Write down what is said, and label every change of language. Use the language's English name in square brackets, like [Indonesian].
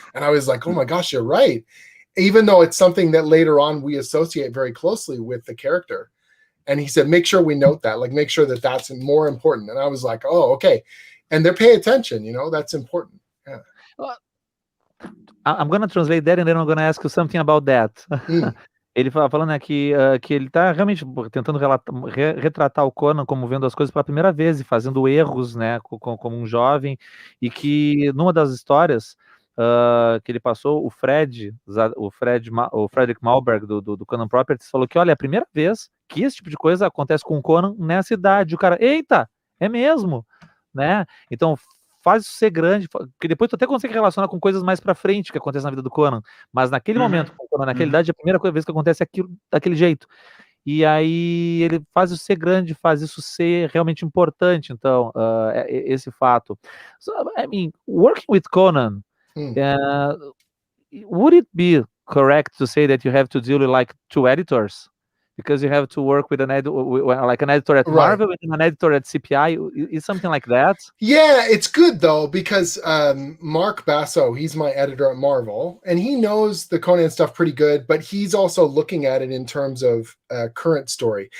[English] And I was like, oh my gosh, you're right. Even though it's something that later on we associate very closely with the character. And he said, make sure we note that, like make sure that that's more important. And I was like, oh, okay. And they're paying attention, that's important. Yeah. I'm going to translate that and then I'm going to ask you something about that. [Portuguese] Ele falando aqui que ele está realmente tentando retratar o Conan como vendo as coisas pela primeira vez e fazendo erros, né, como um jovem, e que numa das histórias que ele passou, o Frederick Malberg do Conan Properties falou que, olha, é a primeira vez que esse tipo de coisa acontece com o Conan nessa idade. O cara, eita, é mesmo, né? Então faz isso ser grande, porque depois tu até consegue relacionar com coisas mais pra frente que acontecem na vida do Conan, mas naquele momento, com o Conan, naquela idade, é a primeira vez que acontece aquilo daquele jeito. E aí ele faz isso ser grande, faz isso ser realmente importante, então, esse fato. [English] So, I mean, working with Conan, would it be correct to say that you have to deal with like two editors? Because you have to work with an editor at Marvel and an editor at CPI. Is something like that? Yeah, it's good though, because Mark Basso, he's my editor at Marvel, and he knows the Conan stuff pretty good, but he's also looking at it in terms of current story.